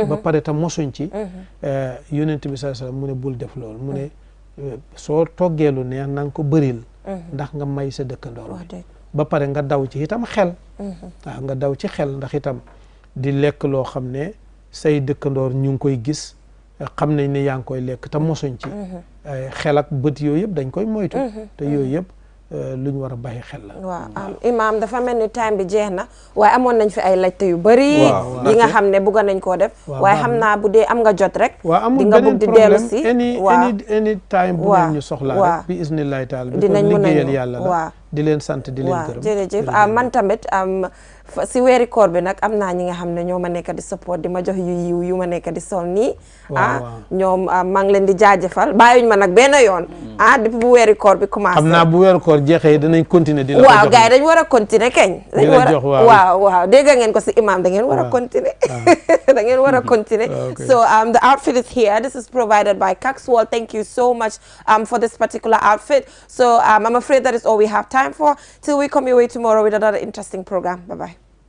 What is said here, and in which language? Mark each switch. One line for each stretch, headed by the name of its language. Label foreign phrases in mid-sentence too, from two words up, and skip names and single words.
Wolof: ba pare tam mosuñ ci yonent bi
Arabic: صلى الله عليه وسلم
Wolof: mu ne bul def loolu mu ne soo toggee lu neex na nga ko bëril ndax nga may sa dëkkandoor bi ba pare nga daw ci itam xel waaw nga daw ci xel ndax itam di lekk loo xam ne say dëkkandoor ñu ngi koy gis xam nañ ne yaa ngi koy lekk te mosuñ ci xel ak bët yooyu yëpp dañ koy moytu te yooyu yëpp lu ñu war a bàyyi xel la waaw Imam dafa mel ni time bi jeex na waaye amoon nañ fi ay laajte yu bëri yi nga xam ne bëgg nañ koo def waaye xam naa bu dee am nga jot rek di nga bëgg di dellu si any time bu ngeen ñu soxlaa rek bi
Arabic: إن شاء الله تعالى
Wolof: dinañ mën a liggéeyal yàlla la di leen sant di leen gërëm jërëjëf man tamit si weeri koor bi nag am naa ñi nga xam ne ñoo ma nekk di support di ma jox yu yiw yu ma nekk di sol nii ñoom maa ngi leen di jaajëfal bàyyuñ ma nag benn yoon depuis bu weeri koor bi commencé xam naa bu weeri koor jeexee danañ continuer di la waaw gars yi dañ war a continuer keñ dañ war a waaw dégg ngeen ko si imam da ngeen war a continuer da ngeen war a continuer
English: so the outfit is here. This is provided by Caxwell. Thank you so much for this particular outfit. So I'm afraid that is all we have time for till we come your way tomorrow with another interesting program. Bye-bye.